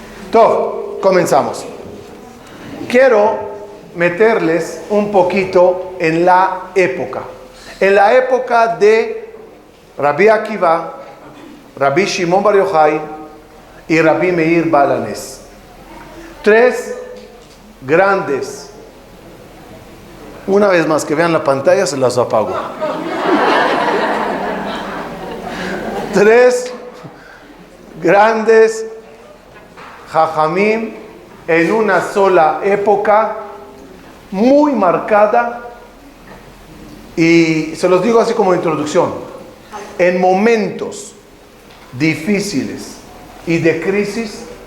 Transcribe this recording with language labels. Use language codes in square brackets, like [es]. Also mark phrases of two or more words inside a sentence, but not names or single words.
[es] Todo, comenzamos. Quiero meterles un poquito en la época. En la época de Rabbi Akiva, Rabbi Shimon Bar Yochai y Rabbi Meir Baal HaNes. Tres grandes. Una vez más que vean la pantalla se las apago. Tres grandes Jajamim en una sola época muy marcada, y se los digo así como introducción: en momentos difíciles y de crisis,